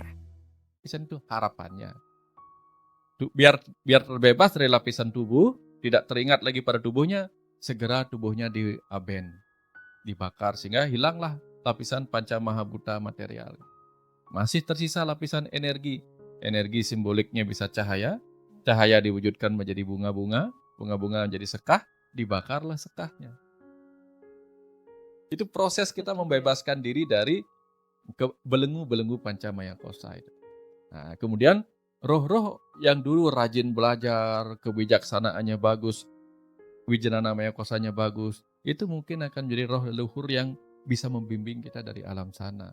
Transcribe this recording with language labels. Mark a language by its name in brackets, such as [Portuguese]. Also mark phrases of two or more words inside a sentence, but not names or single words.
[Indonesian] Lapisan itu harapannya. Biar terbebas dari lapisan tubuh, tidak teringat lagi pada tubuhnya, segera tubuhnya diaben, dibakar sehingga hilanglah lapisan panca mahabhuta material. Masih tersisa lapisan energi. Energi simboliknya bisa cahaya. Cahaya diwujudkan menjadi bunga-bunga, bunga-bunga menjadi sekah, dibakarlah sekahnya. Itu proses kita membebaskan diri dari belenggu-belenggu pancamaya kosa itu. Nah, kemudian roh-roh yang dulu rajin belajar, kebijaksanaannya bagus, wijanana maya kosanya bagus, itu mungkin akan menjadi roh leluhur yang bisa membimbing kita dari alam sana.